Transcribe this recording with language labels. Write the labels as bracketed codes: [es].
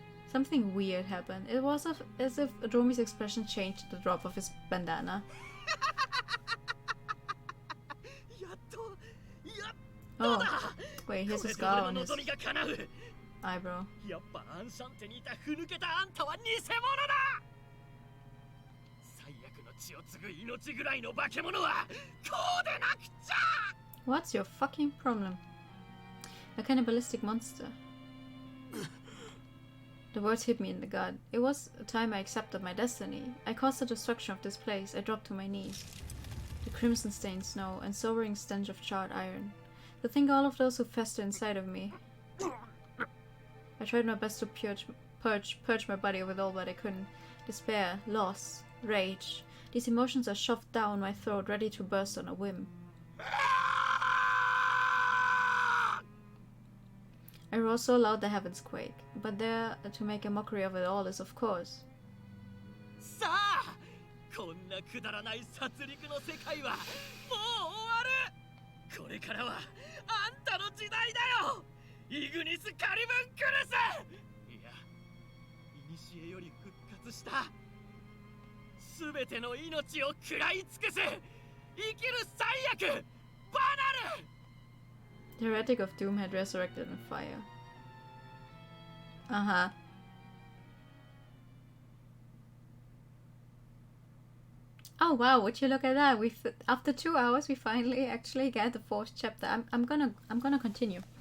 [en] Something weird happened. It was as if Dromi's expression changed at the drop of his bandana. Oh, wait, here's a scar on his eyebrow. [ja] やっぱアンシャンテにいたふぬけたあんたは偽物だ。最悪の血を継ぐ命ぐらいの化け物はこうでなくちゃ。 [en] What's your fucking problem? A cannibalistic monster. The words hit me in the gut. It was a time I accepted my destiny. I caused the destruction of this place. I dropped to my knees. The crimson-stained snow and sobering stench of charred iron. To think all of those who fester inside of me. I tried my best to purge my body with all, but I couldn't. Despair, loss, rage. These emotions are shoved down my throat, ready to burst on a whim. I roar so loud the heavens quake, but there to make a mockery of it all is, of course. [ja] さあ、こんなくだらない殺戮の世界はもう終わる。これからはあんたの時代だよ。イグニス・カリブンクルス。いや、古より復活したすべての命を食らい尽くす生きる最悪バナル。 [en] The heretic of doom had resurrected in fire. Uh-huh. Oh wow, would you look at that? After 2 hours we finally actually get the 4th chapter. I'm gonna continue.